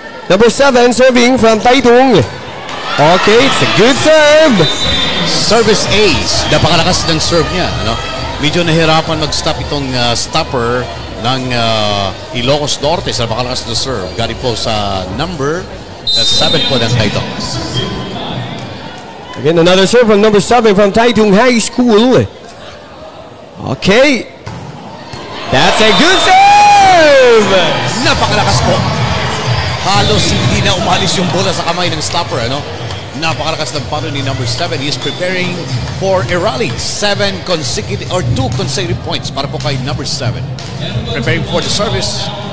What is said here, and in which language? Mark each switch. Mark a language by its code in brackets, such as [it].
[en] Number 7, serving from Taitung. Okay, it's a good serve. Service ace. [tl] Napakalakas ng serve niya, ano? Medyo nahirapan mag-stop itong stopper ng Ilocos Norte sa napakalakas na serve. Galing po sa number 7 po ng Taitung. [en] Again, another serve from number 7 from Taitung High School. Okay. That's a good serve! [tl] Napakalakas po. Halos hindi na umalis yung bola sa kamay ng stopper, ano? Napakalakas ng palo ni number 7. [en] He is preparing for a rally. 2 consecutive points [tl] para po kay [en] number 7. Preparing for the service.